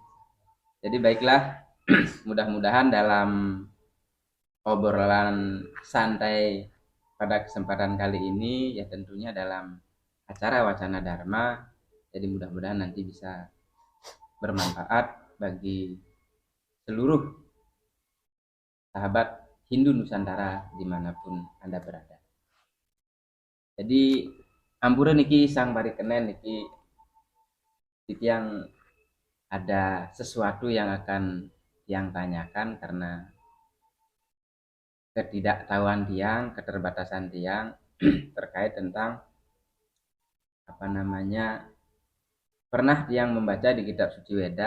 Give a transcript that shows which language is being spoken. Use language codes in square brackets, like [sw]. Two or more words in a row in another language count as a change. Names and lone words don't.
[id] Jadi baiklah, mudah-mudahan dalam obrolan santai pada kesempatan kali ini ya tentunya dalam acara wacana dharma, jadi mudah-mudahan nanti bisa bermanfaat bagi seluruh sahabat Hindu Nusantara dimanapun Anda berada. Jadi [ban] ampura niki [id] Sang Parikenan niki yang ada sesuatu yang akan yang tanyakan karena ketidaktahuan tiang, keterbatasan tiang terkait tentang apa namanya, pernah tiang membaca di kitab suci Weda.